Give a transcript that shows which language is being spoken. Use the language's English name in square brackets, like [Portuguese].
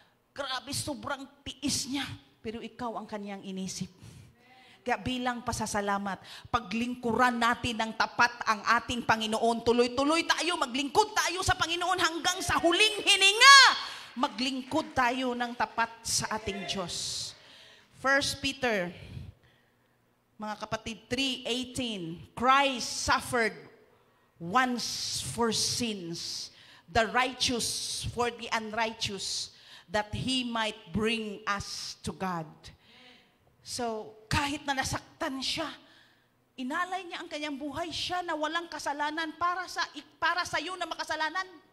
[Filipino] Grabe, sobrang tiis niya, pero ikaw ang kanyang inisip. Kaya bilang pasasalamat, paglingkuran natin ng tapat ang ating Panginoon. Tuloy-tuloy tayo, maglingkod tayo sa Panginoon hanggang sa huling hininga. Maglingkod tayo ng tapat sa ating Diyos. [English] 1 Peter, [Filipino] mga kapatid, [English] 3:18, Christ suffered once for sins, the righteous for the unrighteous, that He might bring us to God. [Filipino] So, kahit na nasaktan siya, inalay niya ang kanyang buhay, siya na walang kasalanan para sa iyo na makasalanan.